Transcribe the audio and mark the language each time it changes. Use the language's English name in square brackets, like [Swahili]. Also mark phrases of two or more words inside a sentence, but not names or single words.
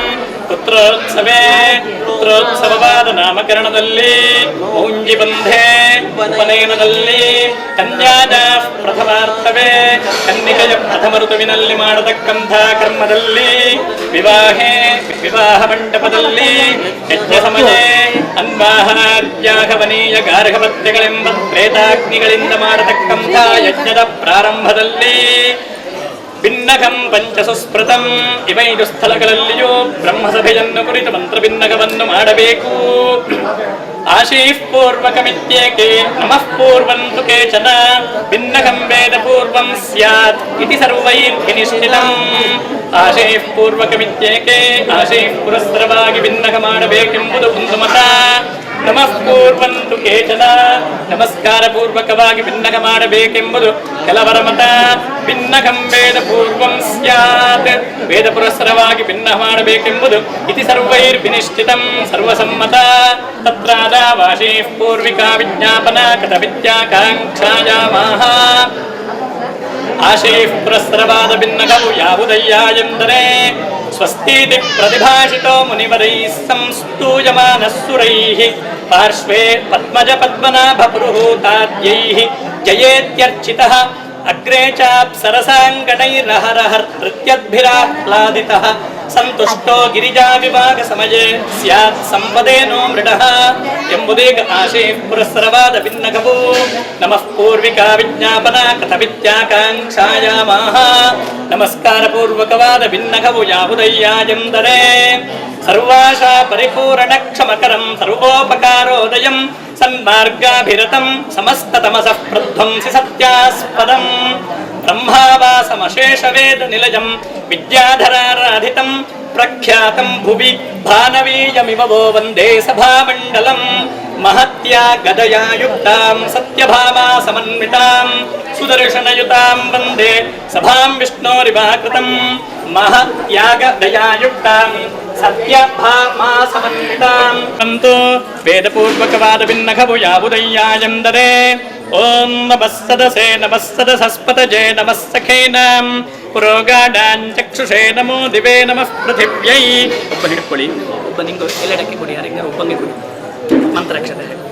[Kannada] ಪುತ್ರೋತ್ಸವವಾದ ನಾಮಕರಣದಲ್ಲಿ ಮೌಂಜಿಬಂಧೆ ಉಪನಯನದಲ್ಲಿ ಕನ್ಯಾದ ಪ್ರಥಮಾರ್ಥವೇ ಕನ್ನಿಕೆಯ ಪ್ರಥಮ ಋತುವಿನಲ್ಲಿ ಮಾಡತಕ್ಕಂಥ ಕರ್ಮದಲ್ಲಿ ವಿವಾಹ ಮಂಟಪದಲ್ಲಿ [Sanskrit] यज्ञ समये [Kannada] ಅನ್ವಾಹನಾದ್ಯಾಗವನೀಯ ಗಾರ್ಹವತ್ಯಗಳೆಂಬ ಪ್ರೇತಾಗ್ನಿಗಳಿಂದ ಮಾಡತಕ್ಕಂಥ ಯಜ್ಞದ ಪ್ರಾರಂಭದಲ್ಲಿ ಭಿನ್ನಕಂ [Sanskrit] पञ्चसुस्मृतं [Kannada] ಇವೈದು ಸ್ಥಳಗಳಲ್ಲಿಯೂ ಬ್ರಹ್ಮಸಭೆಯನ್ನು ಕುರಿತು ಮಂತ್ರಭಿನ್ನಕವನ್ನು ಮಾಡಬೇಕು [Sanskrit] आशीः पूर्वकमित्येके नमः पूर्वंतु केचन भिन्नकं वेद पूर्वं स्यात् इति सर्वैर्विनिश्चितं आशीः पूर्वकमित्येके [Kannada] ಆಶೀಃ ಪುರಸ್ಸರವಾಗಿ ಭಿನ್ನಕ ಮಾಡಬೇಕೆಂಬುದು ಒಂದು ಮತ [Sanskrit] नमः पूर्वंतु केचन [Kannada] ನಮಸ್ಕಾರ ಪೂರ್ವಕವಾಗಿ ಭಿನ್ನಕ ಮಾಡಬೇಕೆಂಬುದು ಕೆಲವರ ಮತ [Sanskrit] भिन्नकं वेद पूर्वं स्यात् [Kannada] ವೇದ ಪುರಸ್ಸರವಾಗಿ ಭಿನ್ನ ಮಾಡಬೇಕೆಂಬುದು [Sanskrit] इति सर्वैर्विनिश्चितं सर्वसम्मत तत्रादावाशीः पूर्विका विज्ञापना कथ विद्याकांक्षायामाह [Kannada] ಆಶೀಃ ಪುರಸ್ಸರವಾದ ಭಿನ್ನಕವು ಯಾವುದಯ್ಯ ಎಂದರೆ [Sanskrit] स्वस्तीति प्रतिभाषितो मुनिवरैः संस्तूयमानः सुरैः पार्श्वे पद्मज पद्मनाभ पुरुहूताद्यैः जयेत्यर्चितः अग्रे चाप्सरसांगणैरहरहृत्यद्भिराह्लादितः संतुष्टो गिरिजा विभाग समये स्यात् संपदेनो मृडः [Kannada] ಎಂಬುದೀಗ ಆಶೀಃ ಪುರಸ್ಸರವಾದ ಭಿನ್ನಕವು [Sanskrit] नमः पूर्विका विज्ञापना कथ विद्याकांक्षायामाह [Kannada] ನಮಸ್ಕಾರ ಪೂರ್ವಕವಾದ ಭಿನ್ನಕವು ಯಾವುದಯ್ಯ ಎಂದರೆ [Sanskrit] सर्वाशा परिपूर्ण क्षमकरं सर्वोपकारोदयं सन्मार्गाभिरतं समस्ततमसः प्रध्वंसि सत्यास्पदं ब्रह्मावासमशेष वेद निलयं विद्याधराराधितं प्रख्यातं भुवि भानवीयमिव वो वंदे सभामंडलं महत्या गदया युक्तां सत्यभामा समन्वितां सुदर्शनयुतां वंदे सभां विष्णोरिवाकृतं महत्याग दयायुक्तां सत्यभामा समन्वितां [Kannada] ಅಂತೂ ವೇದಪೂರ್ವಕವಾದ ಭಿನ್ನಕವು ಯಾವುದಯ್ಯ ಎಂದರೆ [Sanskrit] ओं नमः सदसस्पतजे नमः सखेनां पुरोगाढांचक्षुषे नमो दिवे नमः पृथिव्यै [Kannada] ಒಬ್ಬ ಹಿಡ್ಕೊಳ್ಳಿ ಒಬ್ಬ ನಿಂಗು ಎಲ್ಲೆಡಕ್ಕೆ ಕೊಡಿ ಯಾರಿಗಾರು ಒಬ್ಬಂಗೆ ಕೊಡಿ ಮಂತ್ರಾಕ್ಷತೆ